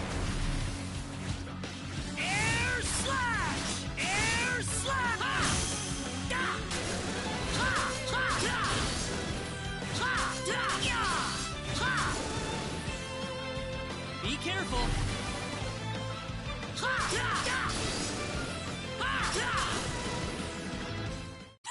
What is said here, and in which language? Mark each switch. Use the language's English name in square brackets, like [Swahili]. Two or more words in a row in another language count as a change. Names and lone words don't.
[English] Air slash! Air slash! Ha! Da! Ha! Ha! Da! Ha! Da! Ya! Ha! Be careful! Ha! Da! Da! Ha! Da!